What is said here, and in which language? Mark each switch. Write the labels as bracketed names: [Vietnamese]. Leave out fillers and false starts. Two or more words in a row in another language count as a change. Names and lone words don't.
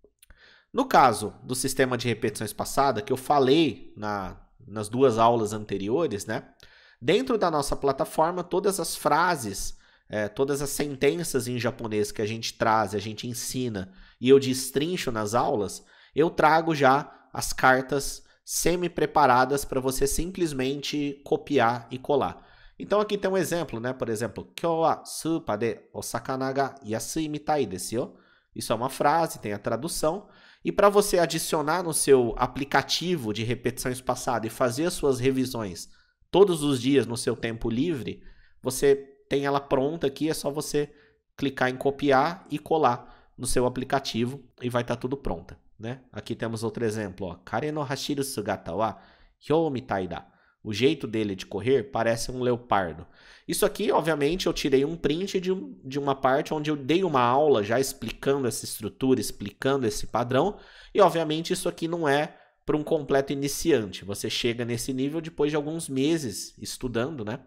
[Portuguese] No caso do sistema de repetição espaçada, que eu falei nas duas aulas anteriores, né, dentro da nossa plataforma, todas as frases, todas as sentenças em japonês que a gente traz, a gente ensina e eu destrincho nas aulas, eu trago já as cartas semi-preparadas para você simplesmente copiar e colar. Então aqui tem um exemplo, né? Por exemplo, [Japanese] 今日はスーパーでお魚が安いみたいですよ. [Portuguese] Isso é uma frase, tem a tradução. E para você adicionar no seu aplicativo de repetição espaçada e fazer as suas revisões todos os dias no seu tempo livre, você tem ela pronta aqui, é só você clicar em copiar e colar no seu aplicativo e vai estar tudo pronta, né? Aqui temos outro exemplo, ó. [Japanese] 彼の走る姿は豹みたいだ. [Portuguese] O jeito dele de correr parece um leopardo. Isso aqui, obviamente, eu tirei um print de uma parte onde eu dei uma aula já explicando essa estrutura, explicando esse padrão. E, obviamente, isso aqui não é para um completo iniciante. Você chega nesse nível depois de alguns meses estudando, né?